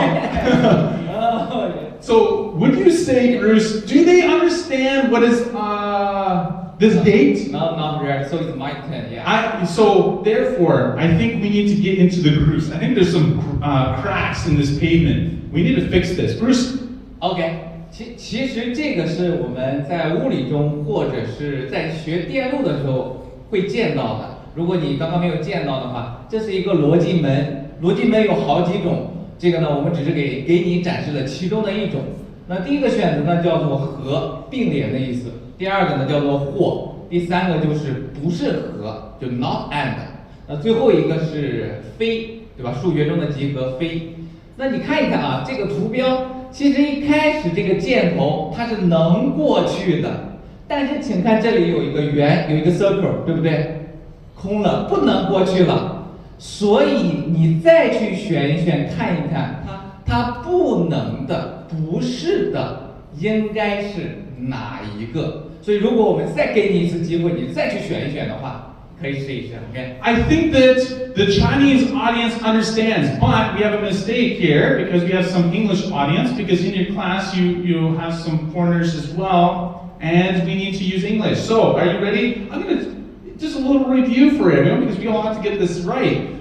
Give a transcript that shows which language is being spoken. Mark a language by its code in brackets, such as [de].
[en] Oh, yeah. So, would you say, Bruce, do they understand what is this date? No, not really. So it's my turn, yeah. So, therefore, I think we need to get into the grooves. I think there's some cracks in this pavement. We need to fix this. Bruce? [zh] OK，其实这个是我们在物理中或者是在学电路的时候会见到的。如果你刚刚没有见到的话，这是一个逻辑门。逻辑门有好几种，这个呢，我们只是给你展示了其中的一种。那第一个选择呢叫做和，并联的意思；第二个呢叫做或；第三个就是不是和，就 not and。那最后一个是非，对吧？数学中的集合非。那你看一看啊，这个图标其实一开始这个箭头它是能过去的，但是请看这里有一个圆，有一个 circle， 对不对？空了，不能过去了。所以你再去选一选，看一看它不能的、不是的，应该是哪一个？所以如果我们再给你一次机会，你再去选一选的话。可以试一试 ，OK？ [en] I think that the Chinese audience understands, but we have a mistake here because we have some English audience. Because in your class you have some foreigners as well, and we need to use English. So, are you ready? I'm gonna just a little review for everyone because we all have to get this right.